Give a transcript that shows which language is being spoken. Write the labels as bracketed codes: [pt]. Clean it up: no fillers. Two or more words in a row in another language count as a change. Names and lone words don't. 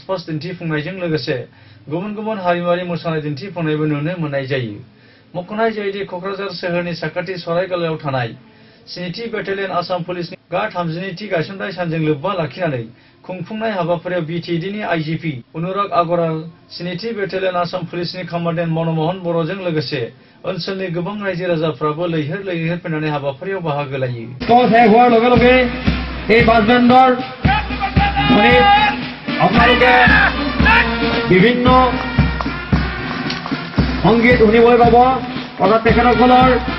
[brx] पास्ट दिन्थिफुंनायजों लोगोसे गुबुन गुबुन हारिमुआरि मोसानाय दिन्थिफुंनायबो नुनो मोननाय जायो मख'नाय जायोदि क'क्राझार सोहोरनि साखाथि सरायगलायाव थानाय 7थि बेटेलियन आसाम पुलिसनि गा 32थि गायसनथाय सानजों लोब्बा लाखिनानै खुंफुंनाय हाबाफारियाव BTDनि IGP अनुराग आगरवाल 7थि बेटेलियन आसाम पुलिसनि कमान्डेन्ट मनमोहन बर'जों लोगोसे ओनसोलनि गोबां रायजो राजाफ्राबो लैहोर फैनानै हाबाफारियाव बाहागो लायो। [as] শেষ হোৱাৰ লগে লগে এই বাছবেণ্ডৰ ধ্বনিত আপোনালোকে বিভিন্ন সংগীত শুনিবলৈ পাব অৰ্থাৎ তেখেতসকলৰ